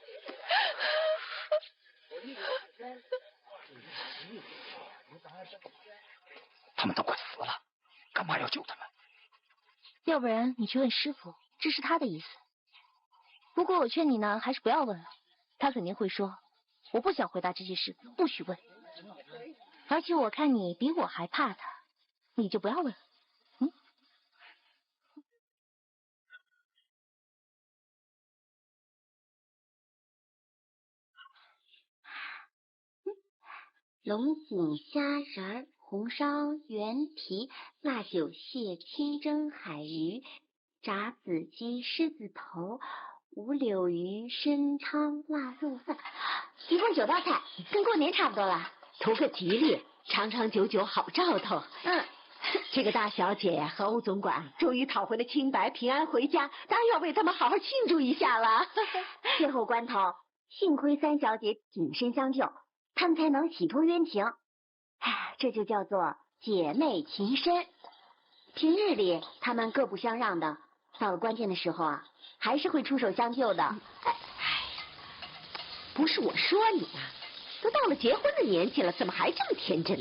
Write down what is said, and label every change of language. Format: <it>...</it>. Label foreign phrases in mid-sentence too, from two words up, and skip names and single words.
<zh>他們都快死了，幹嘛要救他們？要不然你去問師傅，這是他的意思。不過我勸你呢，還是不要問了，他肯定會說，我不想回答這些事，不許問。而且我看你比我還怕他，你就不要問了。龍井蝦仁、紅燒原皮、辣酒蟹、清蒸海魚、炸子雞、獅子頭、五柳魚、參鲳臘肉飯，一共9道菜，跟過年差不多了。圖個吉利，長長久久好兆頭。這個大小姐和歐總管終於討回了清白，平安回家，當然要為他們好好慶祝一下了。最後關頭，幸虧三小姐挺身相救，他們才能洗脫冤情。哎，這就叫做姐妹情深。平日裡他們各不相讓的，到了關鍵的時候啊，還是會出手相救的。不是我說你啊，都到了結婚的年紀了，怎麼還這麼天真呢？</zh>